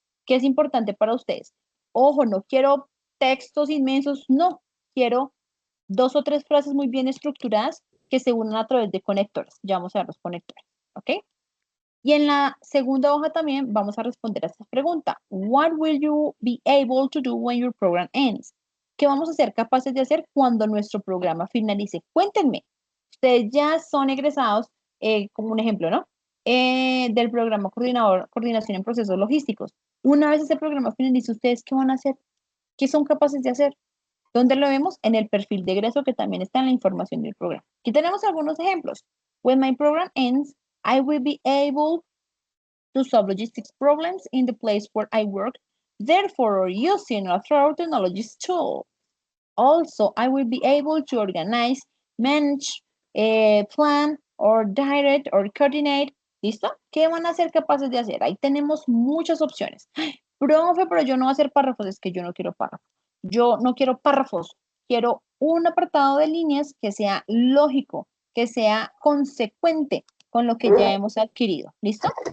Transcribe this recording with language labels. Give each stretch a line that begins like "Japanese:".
Spanish: ¿Qué es importante para ustedes? Ojo, no quiero textos inmensos, no. Quiero dos o tres frases muy bien estructuradas que se unan a través de conectores. Ya vamos a ver los conectores, ¿ok? Y en la segunda hoja también vamos a responder a esta pregunta.
English: What will you be able to do when your program ends?
Spanish: ¿Qué vamos a ser capaces de hacer cuando nuestro programa finalice? Cuéntenme. Ustedes ya son egresados, como un ejemplo, ¿no? Del programa Coordinación en Procesos Logísticos. Una vez ese programa finalice, ¿ustedes qué van a hacer? ¿Qué son capaces de hacer? ¿Dónde lo vemos? En el perfil de egreso que también está en la información del programa. Aquí tenemos algunos ejemplos.
English: When my program ends, I will be able to solve logistics problems in the place where I work, therefore using a thorough technologies tool. Also, I will be able to organize, manage, plan, or direct, or coordinate.
Spanish: ¿Listo? ¿Qué van a ser capaces de hacer? Ahí tenemos muchas opciones. Profe, pero yo no voy a hacer párrafos, es que yo no quiero párrafos. Yo no quiero párrafos, quiero un apartado de líneas que sea lógico, que sea consecuente con lo que ya hemos adquirido. ¿Listo?